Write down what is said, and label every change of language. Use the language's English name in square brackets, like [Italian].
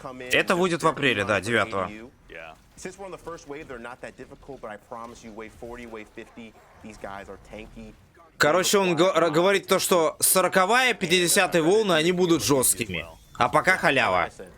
[Russian] Это выйдет в апреле, да, 9-го. [English] Since we're on the first wave, they're not that difficult, but I promise you, wave 40, wave 50, these guys are tanky. [Russian] Короче, он говорит то, что 40-я, 50-я волны, они будут жесткими. А пока халява.